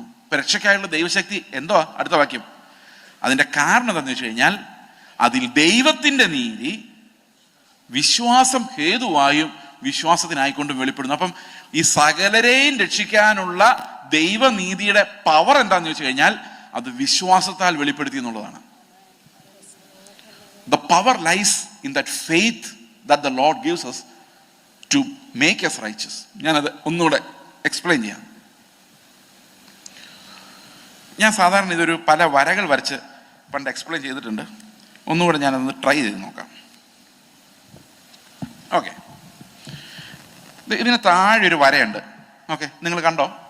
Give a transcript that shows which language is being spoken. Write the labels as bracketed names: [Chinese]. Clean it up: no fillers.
[Malayalam] ഇപ്പൊ രക്ഷയ്ക്കായുള്ള ദൈവശക്തി എന്തോ? അടുത്ത വാക്യം. അതിന്റെ കാരണം എന്താണെന്ന് വെച്ച് കഴിഞ്ഞാൽ, അതിൽ ദൈവത്തിന്റെ നീതി വിശ്വാസം ഹേതുവായും വിശ്വാസത്തിനായിക്കൊണ്ടും വെളിപ്പെടുന്നു. അപ്പം ഈ സകലരെയും രക്ഷിക്കാനുള്ള ദൈവനീതിയുടെ പവർ എന്താന്ന് വെച്ച് കഴിഞ്ഞാൽ അത് വിശ്വാസത്താൽ വെളിപ്പെടുത്തി എന്നുള്ളതാണ്. [English] The power lies in that faith that the Lord gives us to make us righteous. [Malayalam] ഞാനത് ഒന്നുകൂടെ എക്സ്പ്ലെയിൻ ചെയ്യാം. ഞാൻ സാധാരണ ഇതൊരു പല വരകൾ വരച്ച് പണ്ട് എക്സ്പ്ലെയിൻ ചെയ്തിട്ടുണ്ട്. ഒന്നുകൂടെ ഞാനതൊന്ന് ട്രൈ ചെയ്ത് നോക്കാം. ഓക്കെ, ഇതിന് താഴെ ഒരു വരയുണ്ട്. ഓക്കെ, നിങ്ങൾ കണ്ടോ?